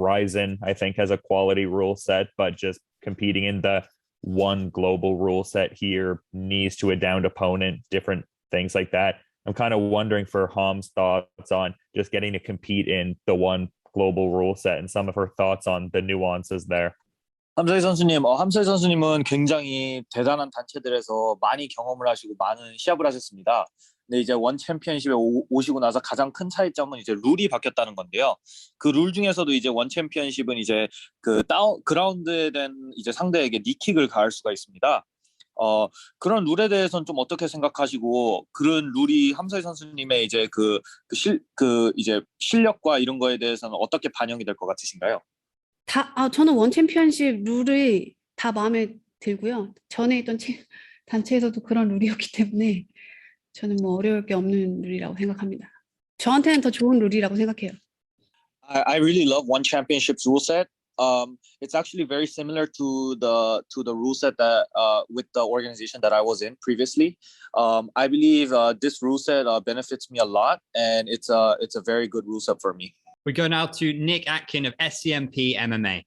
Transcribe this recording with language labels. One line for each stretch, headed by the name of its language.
English: Ryzen, I think, has a quality rule set, but just competing in the one global rule set here, knees to a downed opponent, different things like that. I'm kind of wondering for Ham's thoughts on just getting to compete in the one global rule set and some of her thoughts on the nuances there.
Korean: 함사위 선수님, 함사위 선수님은 굉장히 대단한 단체들에서 많이 경험을 하시고 많은 시합을 하셨습니다. 근데 이제 원 챔피언십에 오시고 나서 가장 큰 차이점은 이제 룰이 바뀌었다는 건데요. 그 룰 중에서도 이제 원 챔피언십은 이제 그 그라운드에 된 이제 상대에게 니킥을 가할 수가 있습니다. 그런 룰에 대해서는 좀 어떻게 생각하시고, 그런 룰이 함사위 선수님의 이제 이제 실력과 이런 거에 대해서는 어떻게 반영이 될 것 같으신가요? 저는 원 챔피언십 룰이 다 마음에 들고요. 전에 있던 단체에서도 그런 룰이었기 때문에 저는 뭐 어려울 게 없는 룰이라고 생각합니다. 저한테는 더 좋은 룰이라고 생각해요.
English: I really love one championship's rule set. It's actually very similar to the rule set that with the organization that I was in previously. I believe this rule set benefits me a lot, and it's a very good rule set for me. We go now to Nick Atkin of SCMP MMA.